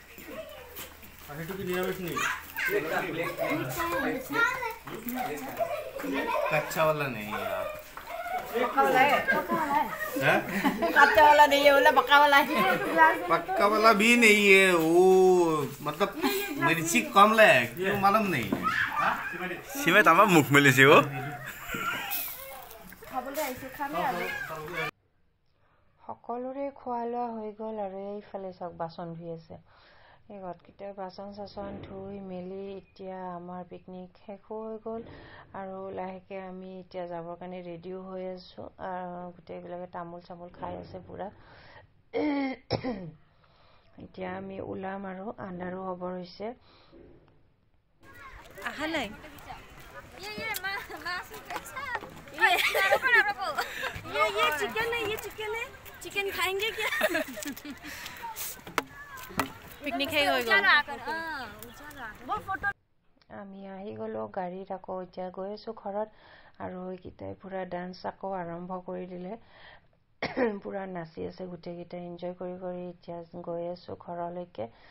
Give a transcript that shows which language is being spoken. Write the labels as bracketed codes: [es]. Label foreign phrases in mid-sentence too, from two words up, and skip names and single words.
[hi] Itu कच्चा वाला नहीं यार पक्का वाला है हैं? कच्चा वाला नहीं है बोला पक्का वाला है पक्का वाला भी नहीं है वो मतलब मिर्ची कम है क्यों मालूम नहीं [as] সীমাই আমাৰ মুখ মেলিছে অ সকলোৰে খোৱা লোৱা হৈ গ'ল আৰু এইফালে চাওক বাচন ধুই আছে এই ঘৰকেইটা বাচন চাচন ধুই মেলি এতিয়া আমাৰ পিকনিক শেষ হৈ গ'ল আৰু লাহেকৈ আমি এতিয়া যাবৰ কাৰণে ৰেডিও হৈ আছোঁ গোটেইবিলাকে তামোল চামোল খাই আছে পূৰা এতিয়া আমি ওলাম আৰু আন্ধাৰো হ'ব হৈছে আহা নাই [hi] ये चिकन है चिकन खाएंगे क्या [as] পিকনিক শেষ হৈ গ'ল আমি আহি গ'লোঁ গাড়ীত আকৌ এতিয়া গৈ আছোঁ ঘৰত আৰু এইকেইটাই পূৰা ডান্স আকৌ আৰম্ভ কৰি দিলে পূৰা নাচি আছে গোটেইকেইটাই এনজয় কৰি কৰি এতিয়া গৈ আছোঁ ঘৰলৈকে